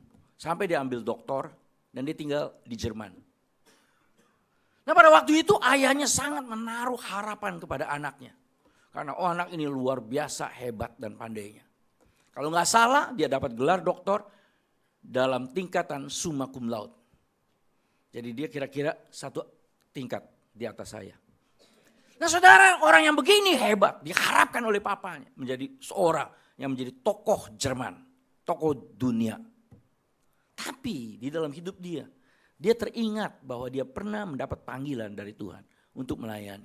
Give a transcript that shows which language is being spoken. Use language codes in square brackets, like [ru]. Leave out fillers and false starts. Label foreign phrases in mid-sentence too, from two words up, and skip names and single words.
[id] Sampai dia ambil doktor dan dia tinggal di Jerman. Nah pada waktu itu ayahnya sangat menaruh harapan kepada anaknya. Karena anak ini luar biasa hebat dan pandainya. Kalau nggak salah dia dapat gelar doktor dalam tingkatan [la] summa cum laude. [id] Jadi dia kira-kira satu tingkat di atas saya. Nah saudara, orang yang begini hebat, diharapkan oleh papanya menjadi seorang yang menjadi tokoh Jerman, tokoh dunia. Tapi di dalam hidup dia teringat bahwa dia pernah mendapat panggilan dari Tuhan untuk melayani.